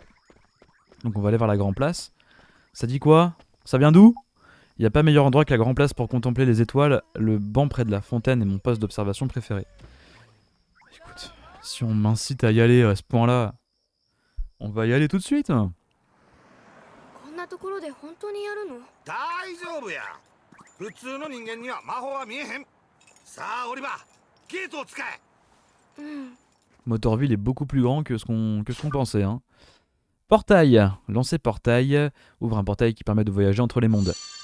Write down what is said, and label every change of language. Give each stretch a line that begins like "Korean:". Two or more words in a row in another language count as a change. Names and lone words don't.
French: Donc on va aller vers la Grand Place. Ça dit quoi? Ça vient d'où? Il n'y a pas meilleur endroit que la Grand Place pour contempler les étoiles. Le banc près de la fontaine est mon poste d'observation préféré. Écoute, si on m'incite à y aller à ce point-là, on va y aller tout de suite.
Japanese: こんなところで本当にやるの？大丈夫や。普通の人間には魔法は見えへん。さあオリバー、ゲートを使え。うん。
French: Motorville est beaucoup plus grand que ce qu'on pensait. Hein. Portail. Lancer portail. Ouvre un portail qui permet de voyager entre les mondes.